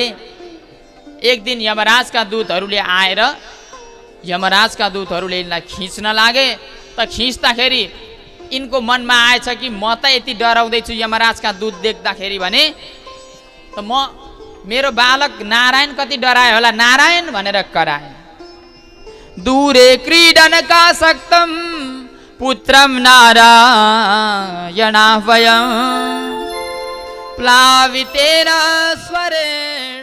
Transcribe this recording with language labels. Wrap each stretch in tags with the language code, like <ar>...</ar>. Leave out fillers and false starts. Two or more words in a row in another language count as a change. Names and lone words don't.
<ne>एक दिन यमराजका दूतहरूले आएर यिनलाई खिच्न लागे। त खिच्दाखेरि यिनको मनमा आएछ कि म त यति डराउँदैछु यमराजका दूत देख्दाखेरि भने, त मेरो बालक नारायण कति डरायो होला, नारायण भनेर कराए।</ne> <sa>दूरे क्रीडन का सक्तम पुत्रम नारायणाह्वयम् प्लावितेन स्वरे</sa>